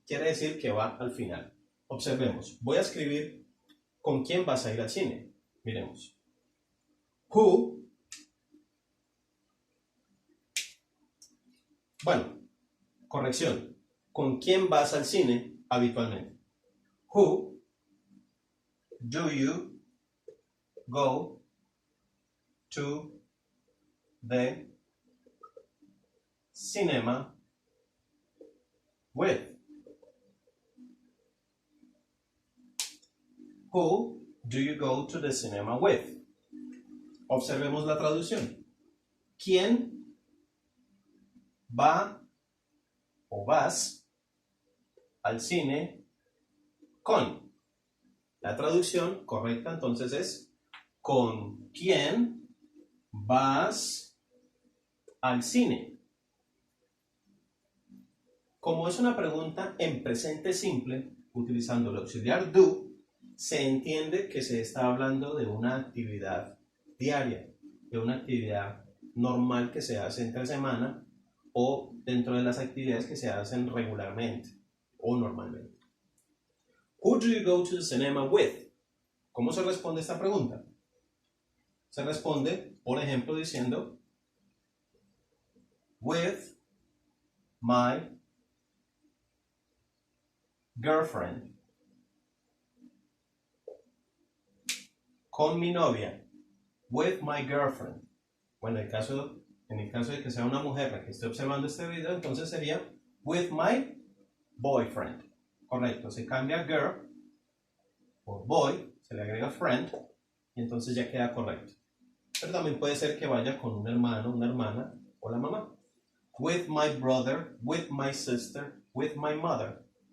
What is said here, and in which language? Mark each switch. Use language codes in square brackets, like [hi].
[es] Quiere decir que va al final. Observemos. Voy a escribir con quién vas a ir al cine. Miremos. Who. Bueno, corrección. ¿Con quién vas al cine habitualmente? [en] Who do you go to the cinema with? Who do you go to the cinema with? [es] Observemos la traducción. ¿Quién va o vas al cine con? La traducción correcta entonces es ¿Con quién vas al cine? Como es una pregunta en presente simple, utilizando el auxiliar do, se entiende que se está hablando de una actividad diaria, de una actividad normal que se hace entre semana o dentro de las actividades que se hacen regularmente o normalmente. [en] Who do you go to the cinema with? [es] ¿Cómo se responde esta pregunta? Se responde, por ejemplo, diciendo [en] with my girlfriend. [es] Con mi novia. [en] With my girlfriend. [es] Bueno, en el caso de que sea una mujer la que esté observando este video, entonces sería [en] with my boyfriend. [es] Correcto, se cambia girl por boy, se le agrega friend y entonces ya queda correcto. Pero también puede ser que vaya con un hermano, una hermana o la mamá. [en] With my brother, with my sister, with my mother.